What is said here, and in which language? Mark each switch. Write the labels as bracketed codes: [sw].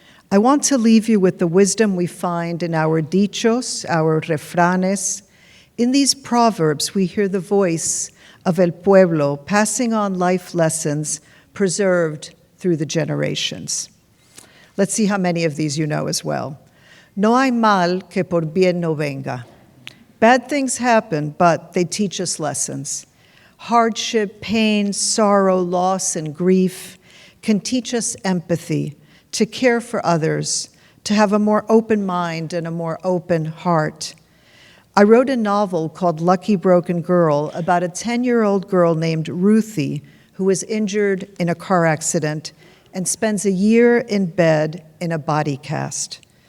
[en] I want to leave you with the wisdom we find in our dichos, our refranes. In these proverbs, we hear the voice of El Pueblo passing on life lessons preserved through the generations. Let's see how many of these you know as well. [es] No hay mal que por bien no venga. [en] Bad things happen, but they teach us lessons. Hardship, pain, sorrow, loss, and grief can teach us empathy, to care for others, to have a more open mind and a more open heart. I wrote a novel called Lucky Broken Girl about a 10-year-old girl named Ruthie who was injured in a car accident and spends a year in bed in a body cast.